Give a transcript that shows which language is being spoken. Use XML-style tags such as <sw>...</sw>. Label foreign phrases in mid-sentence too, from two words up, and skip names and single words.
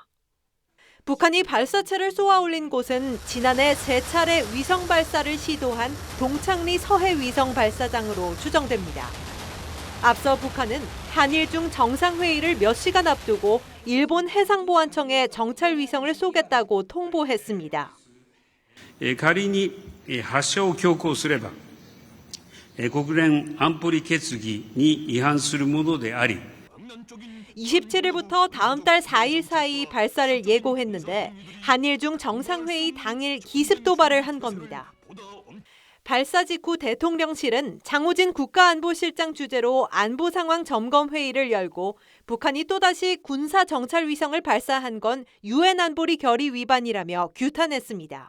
<ko>북한이 발사체를 쏘아 올린 곳은 지난해 3차례 위성 발사를 시도한 동창리 서해 위성 발사장으로 추정됩니다. 앞서 북한은 한일중 정상회의를 몇 시간 앞두고 일본 해상보안청에 정찰 위성을 쏘겠다고 통보했습니다.</ko> <ja>仮に発射を強行すれば国連安保理決議に違反するものであり</ja> <ko>27일부터 다음 달 4일 사이 발사를 예고했는데 한일중 정상회의 당일 기습 도발을 한 겁니다. 발사 직후 대통령실은 장호진 국가안보실장 주재로 안보 상황 점검 회의를 열고 북한이 또다시 군사 정찰 위성을 발사한 건 유엔 안보리 결의 위반이라며 규탄했습니다.</ko>